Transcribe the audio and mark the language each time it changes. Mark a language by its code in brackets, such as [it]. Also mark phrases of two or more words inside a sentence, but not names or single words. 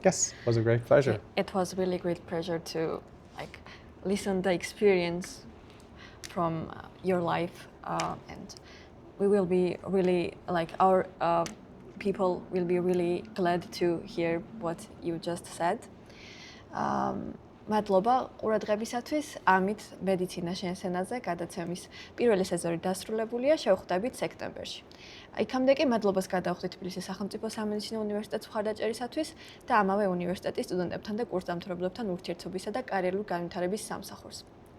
[en] Yes, it was a great pleasure. It was really great pleasure to listen the experience from your life, and we will be really our people will be really glad to hear what you just said. [ka] მადლობა ყურადღებისათვის. ამით მედიცინა შენს ენაზე გადაცემის პირველი სეზონი დასრულებულია. შევხვდებით სექტემბერში. იქამდე კი მადლობას გადავხდით თბილისის სახელმწიფო სამედიცინო უნივერსიტეტს მხარდაჭერისათვის და ამავე უნივერსიტეტის სტუდენტებთან და კურსდამთავრებლებთან ურთიერთობისა და კარიერული განვითარების სამსახურს.